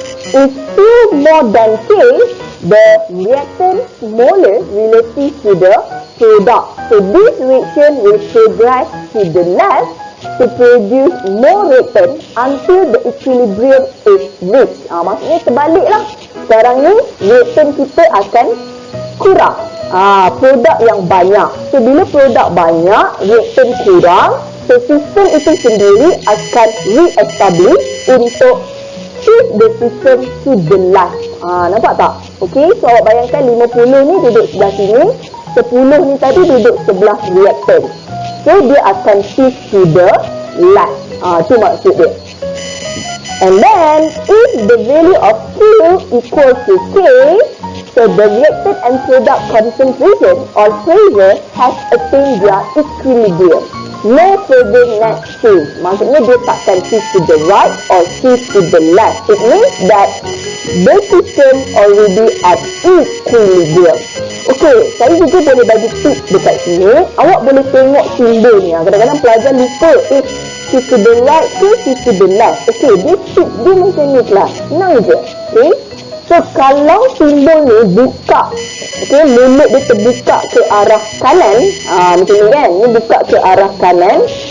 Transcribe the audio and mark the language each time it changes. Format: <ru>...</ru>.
<en>If Q more than K, the reactant smaller relative to the product. So this reaction will progress to the left to produce more reactant until the equilibrium is reached.</en> <ms>Maksudnya terbaliklah. Sekarang ni reactant kita akan kurang. Produk yang banyak. So bila produk banyak, reactant kurang. So sistem itu sendiri akan re-establish untuk</ms> <en>shift the system to the left.</en> <ms>Nampak tak? Okay, so awak bayangkan 50 ni duduk sebelah sini, 10 ni tadi duduk sebelah reactant. So dia akan</ms> <en>shift to the left.</en> <ms>Itu maksud dia.</ms> <en>And then if the value of Q equals to K, so the reactant and product concentration or pressure has attained their equilibrium. No further net change.</en> <ms>Maksudnya dia takkan</ms> <en>shift to the right or shift to the left. It means that the system already at equilibrium.</en> <ms>Okay, saya juga boleh bagi tips dekat sini. Awak boleh tengok simbol ni. Kadang-kadang pelajar lupa</ms> <en>shift to the right</en> <ms>ke</ms> <en>shift to the left.</en> <ms>Okay,</ms> <en>this tips</en> <ms>dia macam ni kelas. Senang je. Okay. So, kalau simbol ni buka, okay, mulut dia terbuka ke arah kanan, macam ni kan, ni buka ke arah kanan.</ms>